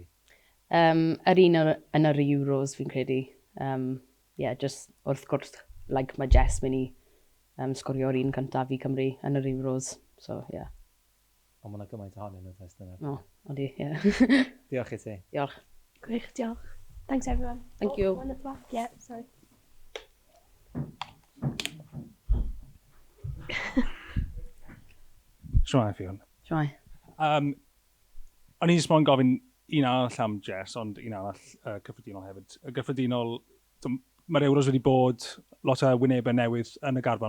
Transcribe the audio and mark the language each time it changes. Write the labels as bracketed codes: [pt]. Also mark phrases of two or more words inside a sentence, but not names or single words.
[cy] Yr un yn yr Euros fi'n credu. Just wrth gwrs, mae Jess mynd i sgorio'r un cyntaf i Cymru yn yr Euros. So, Ond mae yna gymaint ohonyn nhw, does dyna? No, odi, Diolch i ti. Diolch. Gwych, diolch. [en] Thanks everyone. Thank you. One at the back. Yeah, sorry. [cy] Shwmae, Ffion. Shwmae. O'n i'n moyn gofyn un arall am Jess, ond un arall cyffredinol hefyd. Y gyffredinol, mae'r Euros wedi bod lot o wynebau newydd yn y garfan.